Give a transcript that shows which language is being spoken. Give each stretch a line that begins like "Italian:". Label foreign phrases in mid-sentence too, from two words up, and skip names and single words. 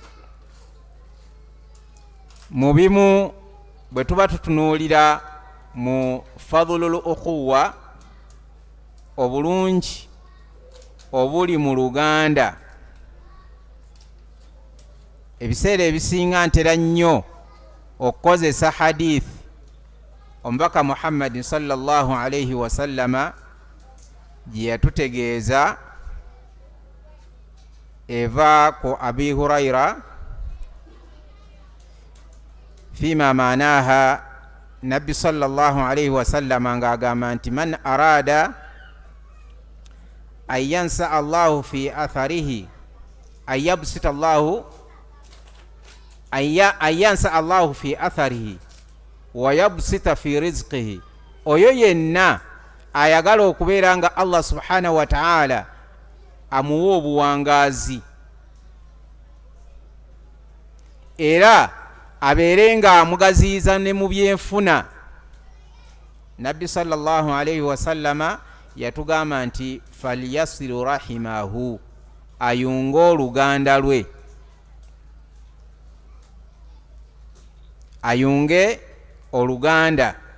Ganda: mu bimu bwe tuba tutunuulira mu
Arabic: فضل الأخوة
Ganda: obulungi obuli mu luganda ebiseera ebisinga ntera nnyo okukozesa hadith omubaka Muhammad
Arabic: صلى الله عليه وسلم
Ganda: gye yatutegeeza eva ku Abi Hurayra
Arabic: فيما معناه نبي صلى الله عليه وسلم
Ganda: ng'agamba nti
Arabic: من أراد أن ينسأ الله في أثره أن يبسط الله أن ينسأ الله في أثره ويبسط في رزقه
Ganda: oyo yenna ayagala okubeera nga Allah
Arabic: سبحانه وتعالى
Ganda: amuwa obuwangaazi era abeere nga amugaziyiza ne mu byenfuna Nabbi
Arabic: صلى الله عليه وسلم
Ganda: yatugamba nti
Arabic: فليصل رحمه,
Ganda: ayunge oluganda lwe, ayunge oluganda.